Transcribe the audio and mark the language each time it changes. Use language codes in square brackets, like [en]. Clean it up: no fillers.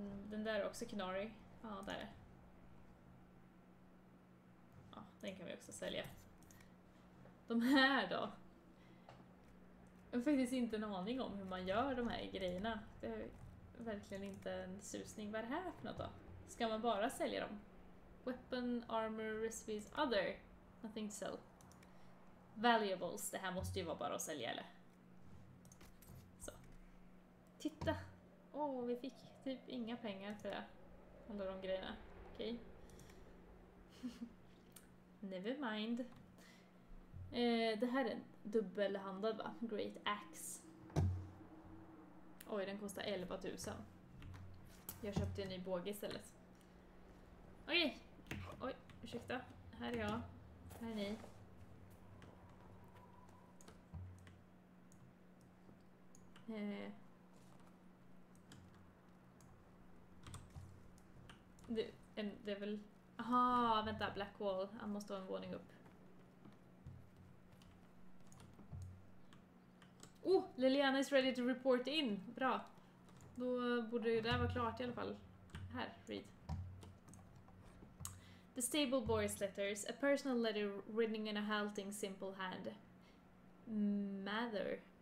[sv] Den där är också Kinari. Ja, där. Ja, den kan vi också sälja. De här då? Jag har faktiskt inte en aning om hur man gör de här grejerna. Det är verkligen inte en susning. Vad är det här för något då? Ska man bara sälja dem? [en] Weapon, armor, recipes, other. Nothing to sell. Valuables. [sv] Det här måste ju vara bara att sälja, eller? Så. Titta! Åh, vi fick typ inga pengar för det. Alla de grejerna. Okej. [en] Never mind. [sv] Det här är en dubbelhandad, va? Great Axe. Oj, den kostar 11 000. Jag köpte en ny båge istället. Okej. Oj, ursäkta. Här är jag. Här är ni. Det är väl... Aha, vänta. Black Wall. Han måste ha en våning upp. [en] Oh, Liliana is ready to report in. [sv] Bra. Då borde ju det här vara klart i alla fall. Här, read. [en] The stable boy's letters. A personal letter written in a halting simple hand. Mother.